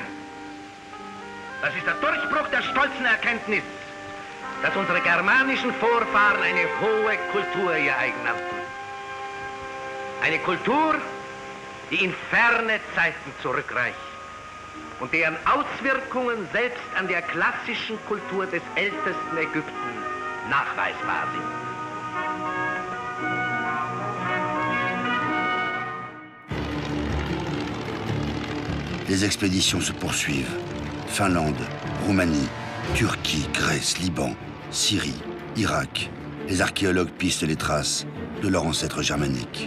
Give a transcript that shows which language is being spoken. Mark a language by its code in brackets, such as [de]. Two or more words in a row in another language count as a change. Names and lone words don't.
[de] Das ist der Durchbruch der stolzen Erkenntnis, dass unsere germanischen Vorfahren eine hohe Kultur ihr eigen nannten. Eine Kultur, die in ferne Zeiten zurückreicht und deren Auswirkungen selbst an der klassischen Kultur des ältesten Ägypten nachweisbar sind. [fr] Les expéditions se poursuivent. Finlande, Roumanie, Turquie, Grèce, Liban, Syrie, Irak. Les archéologues pistent les traces de leurs ancêtres germaniques.